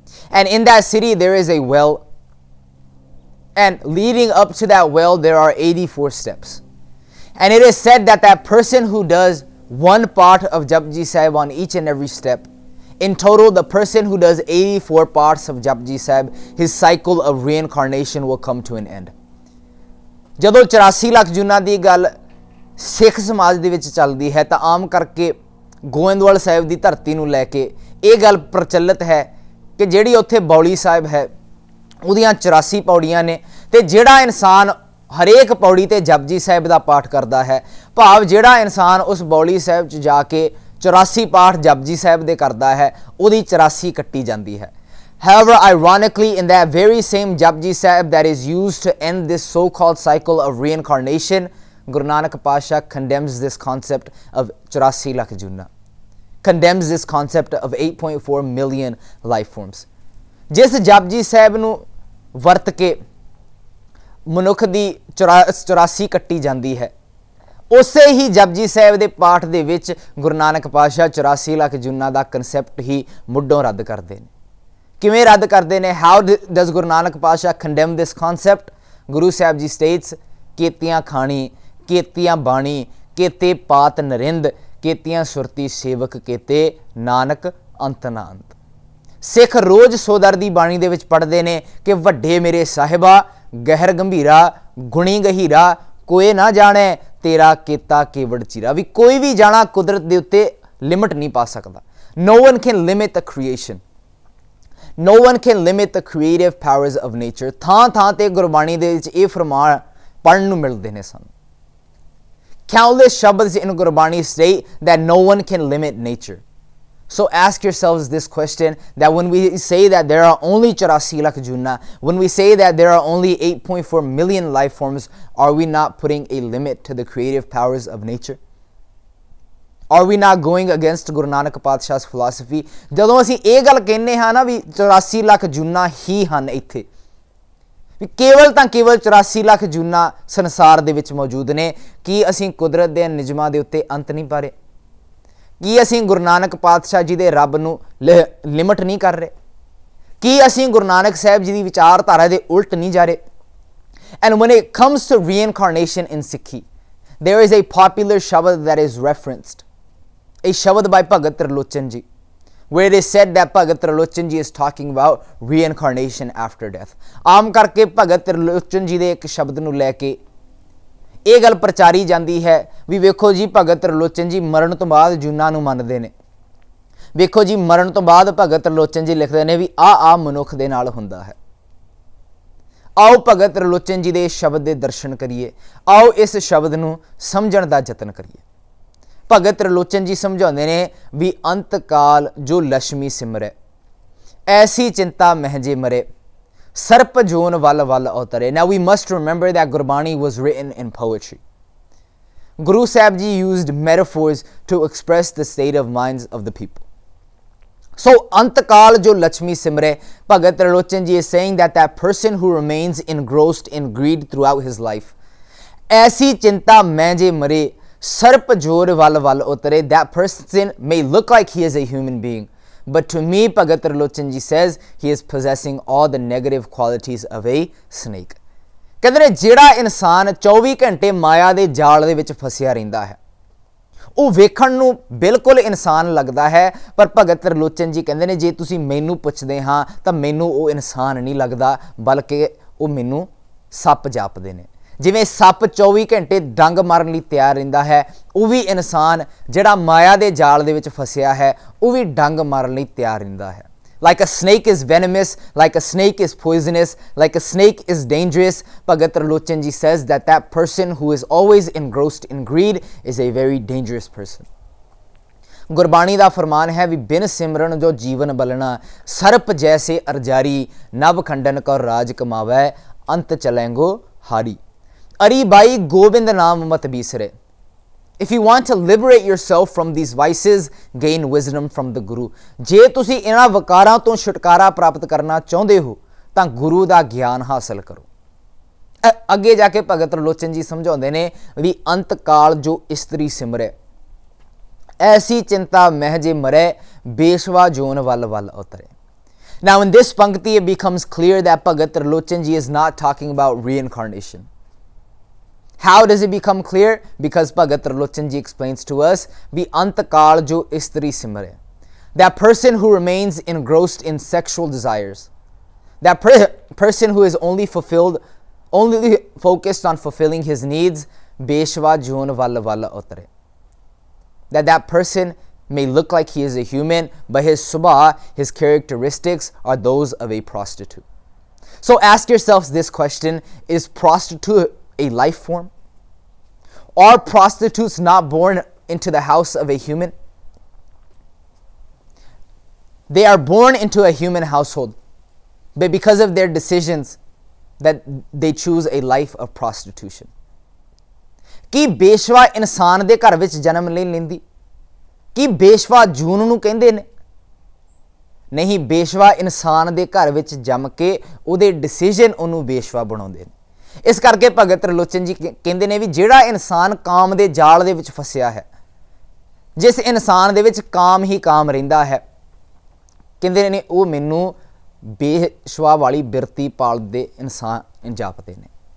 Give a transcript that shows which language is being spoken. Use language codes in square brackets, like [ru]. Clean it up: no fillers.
[en] And in that city there is a well, and leading up to that well there are 84 steps. And it is said that that person who does one part of Japji Sahib on each and every step, In total, the person who does 84 parts of Japji Sahib, his cycle of reincarnation will come to an end. [pa] ਜਦੋਂ 84 ਲੱਖ ਜੂਨਾਂ ਦੀ ਗੱਲ ਸਿੱਖ ਸਮਾਜ ਦੇ ਵਿੱਚ ਚੱਲਦੀ ਹੈ ਤਾਂ ਆਮ ਕਰਕੇ ਗੋਇੰਦਵਾਲ ਸਾਹਿਬ ਦੀ ਧਰਤੀ ਨੂੰ ਲੈ ਕੇ ਇਹ ਗੱਲ ਪ੍ਰਚਲਿਤ ਹੈ ਕਿ ਜਿਹੜੀ ਉੱਥੇ ਬੌਲੀ ਸਾਹਿਬ ਹੈ ਉਹਦੀਆਂ 84 ਪੌੜੀਆਂ ਨੇ ਤੇ ਜਿਹੜਾ ਇਨਸਾਨ ਹਰੇਕ ਪੌੜੀ ਤੇ ਜਪਜੀ ਸਾਹਿਬ ਦਾ ਪਾਠ ਕਰਦਾ ਹੈ, ਭਾਵ ਜਿਹੜਾ ਇਨਸਾਨ ਉਸ ਬੌਲੀ ਸਾਹਿਬ 'ਚ ਜਾ ਕੇ 84 ਪਾਠ ਜਪਜੀ ਸਾਹਿਬ ਦੇ ਕਰਦਾ ਹੈ ਉਹਦੀ 84 ਕੱਟੀ ਜਾਂਦੀ ਹੈ. [en] However, ironically, in that very same Japji Sahib that is used to end this so-called cycle of reincarnation, Guru Nanak Pasha condemns this concept of 84 lakh junna, condemns this concept of 8.4 million life forms. [pa] जिस Japji Sahib ਨੂੰ ਵਰਤ ਕੇ ਮਨੁੱਖ ਦੀ 84 ਕੱਟੀ ਜਾਂਦੀ ਹੈ, ਉਸੇ ਹੀ ਜਪਜੀ ਸਾਹਿਬ ਦੇ ਪਾਠ ਦੇ ਵਿੱਚ ਗੁਰੂ ਨਾਨਕ ਪਾਤਸ਼ਾਹ 84 ਲੱਖ ਜੁਨਾ ਦਾ ਕਨਸੈਪਟ ਹੀ ਮੁੱਢੋਂ ਰੱਦ ਕਰਦੇ ਨੇ. ਕਿਵੇਂ ਰੱਦ ਕਰਦੇ ਨੇ? [en] How does Guru Nanak ਪਾਤਸ਼ਾਹ condemn this concept? [pa] ਗੁਰੂ ਸਾਹਿਬ ਜੀ ਸਟੇਟਸ, ਕੀਤੀਆਂ ਖਾਣੀ, ਕੀਤੀਆਂ ਬਾਣੀ, ਕੀਤੇ ਪਾਤ ਨਰਿੰਦ, ਕੀਤੀਆਂ ਸੁਰਤੀ ਸੇਵਕ, ਕੀਤੇ ਨਾਨਕ ਅੰਤ ਨਾ ਅੰਤ. ਸਿੱਖ ਰੋਜ਼ ਸੋਦਰ ਦੀ ਬਾਣੀ ਦੇ ਵਿੱਚ ਪੜ੍ਹਦੇ ਨੇ ਕਿ ਵੱਡੇ ਮੇਰੇ ਸਾਹਿਬਾ, ਗਹਿਰ ਗੰਭੀਰਾ, ਗੁਣੀ ਗਹੀਰਾ, ਕੋਈ ਨਾ ਜਾਣੇ ਤੇਰਾ ਕੀਤਾ ਕੇਵੜ ਚੀਰਾ. ਵੀ ਕੋਈ ਵੀ ਜਾਣਾ ਕੁਦਰਤ ਦੇ ਉੱਤੇ ਲਿਮਿਟ ਨਹੀਂ ਪਾ ਸਕਦਾ. [en] No one can limit the creation. No one can limit the creative powers of nature. [pa] ਥਾਂ ਥਾਂ ਤੇ ਗੁਰਬਾਣੀ ਦੇ ਵਿੱਚ ਇਹ ਫਰਮਾਨ ਪੜ੍ਹਨ ਨੂੰ ਮਿਲਦੇ ਨੇ ਸਾਨੂੰ. [en] Countless shabds in Gurbani state that no one can limit nature. So ask yourselves this question, that when we say that there are only 84 lakh junna, when we say that there are only 8.4 million life forms, are we not putting a limit to the creative powers of nature? Are we not going against Guru Nanak Padshah's philosophy? [pa] ਜਦੋਂ ਅਸੀਂ ਇਹ ਗੱਲ ਕਹਿੰਦੇ ਹਾਂ ਨਾ ਵੀ 84 ਲੱਖ ਜੁਨਾ ਹੀ ਹਨ ਇੱਥੇ, ਵੀ ਕੇਵਲ ਤਾਂ ਕੇਵਲ 84 ਲੱਖ ਜੁਨਾ ਸੰਸਾਰ ਦੇ ਵਿੱਚ ਮੌਜੂਦ ਨੇ, ਕੀ ਅਸੀਂ ਕੁਦਰਤ ਦੇ ਨਿਯਮਾਂ ਦੇ ਉੱਤੇ ਅੰਤ ਨਹੀਂ ਪਾ ਰਹੇ? ਕੀ ਅਸੀਂ ਗੁਰੂ ਨਾਨਕ ਪਾਤਸ਼ਾਹ ਜੀ ਦੇ ਰੱਬ ਨੂੰ ਲਿਮਿਟ ਨਹੀਂ ਕਰ ਰਹੇ? ਕੀ ਅਸੀਂ ਗੁਰੂ ਨਾਨਕ ਸਾਹਿਬ ਜੀ ਦੀ ਵਿਚਾਰਧਾਰਾ ਦੇ ਉਲਟ ਨਹੀਂ ਜਾ ਰਹੇ? [en] And when it comes to reincarnation in Sikhi, there is a popular shabad that is referenced, a shabad by Bhagat Trilochan ji, where it is said that Bhagat Trilochan ji is talking about reincarnation after death. [pa] ਆਮ ਕਰਕੇ Bhagat Trilochan ji ਦੇ ਇੱਕ ਸ਼ਬਦ ਨੂੰ ਲੈ ਕੇ ਇਹ ਗੱਲ ਪ੍ਰਚਾਰੀ ਜਾਂਦੀ ਹੈ ਵੀ ਵੇਖੋ ਜੀ ਭਗਤ ਤ੍ਰਿਲੋਚਨ ਜੀ ਮਰਨ ਤੋਂ ਬਾਅਦ ਜੂਨਾਂ ਨੂੰ ਮੰਨਦੇ ਨੇ, ਵੇਖੋ ਜੀ ਮਰਨ ਤੋਂ ਬਾਅਦ ਭਗਤ ਤ੍ਰਿਲੋਚਨ ਜੀ ਲਿਖਦੇ ਨੇ ਵੀ ਆ ਮਨੁੱਖ ਦੇ ਨਾਲ ਹੁੰਦਾ ਹੈ. ਆਓ ਭਗਤ ਤ੍ਰਿਲੋਚਨ ਜੀ ਦੇ ਸ਼ਬਦ ਦੇ ਦਰਸ਼ਨ ਕਰੀਏ, ਆਓ ਇਸ ਸ਼ਬਦ ਨੂੰ ਸਮਝਣ ਦਾ ਯਤਨ ਕਰੀਏ. ਭਗਤ ਤ੍ਰਿਲੋਚਨ ਜੀ ਸਮਝਾਉਂਦੇ ਨੇ ਵੀ ਅੰਤ ਕਾਲ ਜੋ ਲక్ష్ਮੀ ਸਿਮਰੈ, ਐਸੀ ਚਿੰਤਾ ਮਹਿਜੇ ਮਰੇ, ਸਰਪ ਜੋਨ ਵੱਲ ਵੱਲ ਉਤਰੇ. [en] Now we must remember that Gurbani was written in poetry. Guru Sahib Ji used metaphors to express the state of minds of the people. So [pa] antakal jo Lakshmi simre, [en] Bhagat Trilochan Ji is saying that that person who remains engrossed in greed throughout his life, [pa] aisi chinta main je mare, sarp jor wal wal utare, [en] that person may look like he is a human being, but to me, Bhagat Trilochan Ji says he is possessing all the negative qualities of a snake. [pa] ਕਹਿੰਦੇ ਨੇ ਜਿਹੜਾ ਇਨਸਾਨ 24 ਘੰਟੇ ਮਾਇਆ ਦੇ ਜਾਲ ਦੇ ਵਿੱਚ ਫਸਿਆ ਰਹਿੰਦਾ ਹੈ ਉਹ ਵੇਖਣ ਨੂੰ ਬਿਲਕੁਲ ਇਨਸਾਨ ਲੱਗਦਾ ਹੈ, ਪਰ ਭਗਤ ਤ੍ਰਿਲੋਚਨ ਜੀ ਕਹਿੰਦੇ ਨੇ ਜੇ ਤੁਸੀਂ ਮੈਨੂੰ ਪੁੱਛਦੇ ਹਾਂ ਤਾਂ ਮੈਨੂੰ ਉਹ ਇਨਸਾਨ ਨਹੀਂ ਲੱਗਦਾ, ਬਲਕਿ ਉਹ ਮੈਨੂੰ ਸੱਪ ਜਾਪਦੇ ਨੇ. ਜਿਵੇਂ ਸੱਪ 24 ਘੰਟੇ ਡੰਗ ਮਾਰਨ ਲਈ ਤਿਆਰ ਰਹਿੰਦਾ ਹੈ, ਉਹ ਵੀ ਇਨਸਾਨ ਜਿਹੜਾ ਮਾਇਆ ਦੇ ਜਾਲ ਦੇ ਵਿੱਚ ਫਸਿਆ ਹੈ ਉਹ ਵੀ ਡੰਗ ਮਾਰਨ ਲਈ ਤਿਆਰ ਰਹਿੰਦਾ ਹੈ. [en] Like a snake is venomous, like a snake is poisonous, like a snake is dangerous, Bhagat Trilochan Ji says that that person who is always engrossed in greed is a very dangerous person. [pa] Gurbani ਦਾ ਫਰਮਾਨ ਹੈ ਵੀ ਬਿਨ ਸਿਮਰਨ ਜੋ ਜੀਵਨ ਬਲਣਾ, ਸਰਪ ਜੈਸੇ ਅਰਜਾਰੀ, ਨਭ ਖੰਡਨ ਕੋ ਰਾਜ ਕਮਾਵੈ, ਅੰਤ ਚਲੈਂਗੋ ਹਾਰੀ. ਅਰੀ ਬਾਈ ਗੋਬਿੰਦ ਨਾਮ ਮਤ ਬੀਸਰੇ. [en] If you want to liberate yourself from these vices, gain wisdom from the Guru. [pa] ਜੇ ਤੁਸੀਂ ਇਹਨਾਂ ਵਕਾਰਾਂ ਤੋਂ ਛੁਟਕਾਰਾ ਪ੍ਰਾਪਤ ਕਰਨਾ ਚਾਹੁੰਦੇ ਹੋ ਤਾਂ ਗੁਰੂ ਦਾ ਗਿਆਨ ਹਾਸਲ ਕਰੋ. ਅੱਗੇ ਜਾ ਕੇ ਭਗਤ ਤ੍ਰਿਲੋਚਨ ਜੀ ਸਮਝਾਉਂਦੇ ਨੇ ਵੀ ਅੰਤ ਕਾਲ ਜੋ ਇਸਤਰੀ ਸਿਮਰੈ, ਐਸੀ ਚਿੰਤਾ ਮਹਿਜੇ ਮਰੈ, ਬੇਸ਼ਵਾ ਜੋਨ ਵੱਲ ਵੱਲ ਉਤਰੇ. [en] Now in this pankti it becomes clear that Bhagat Trilochan Ji is not talking about reincarnation. How does it become clear? Because Bhagat Trilochan Ji explains to us, [pa] vi antakal jo istri simre. [en] that person who remains engrossed in sexual desires, that person who is only focused on fulfilling his needs, [pa] beshwa joon wal wal utare. [en] That person may look like he is a human, but his subha, his characteristics are those of a prostitute. So ask yourselves this question: is prostitute a life form? Are prostitutes not born into the house of a human? They are born into a human household, but because of their decisions that they choose a life of prostitution. [pa] ਕੀ ਬੇਸ਼ਵਾ ਇਨਸਾਨ ਦੇ ਘਰ ਵਿੱਚ ਜਨਮ ਨਹੀਂ ਲੈਂਦੀ? ਕੀ ਬੇਸ਼ਵਾ ਜੂਨ ਨੂੰ ਕਹਿੰਦੇ ਨੇ? ਨਹੀਂ, ਬੇਸ਼ਵਾ ਇਨਸਾਨ ਦੇ ਘਰ ਵਿੱਚ ਜੰਮ ਕੇ ਉਹਦੇ ਡਿਸੀਜਨ ਉਹਨੂੰ ਬੇਸ਼ਵਾ ਬਣਾਉਂਦੇ ਨੇ। ਇਸ ਕਰਕੇ ਭਗਤ ਤ੍ਰਿਲੋਚਨ ਜੀ ਕਹਿੰਦੇ ਨੇ ਵੀ ਜਿਹੜਾ ਇਨਸਾਨ ਕਾਮ ਦੇ ਜਾਲ ਦੇ ਵਿੱਚ ਫਸਿਆ ਹੈ, ਜਿਸ ਇਨਸਾਨ ਦੇ ਵਿੱਚ ਕਾਮ ਹੀ ਕਾਮ ਰਹਿੰਦਾ ਹੈ, ਕਹਿੰਦੇ ਨੇ ਉਹ ਮੈਨੂੰ ਬੇਸ਼ਵਾ ਵਾਲੀ ਬਿਰਤੀ ਪਾਲਦੇ ਇਨਸਾਨ ਜਾਪਦੇ ਨੇ।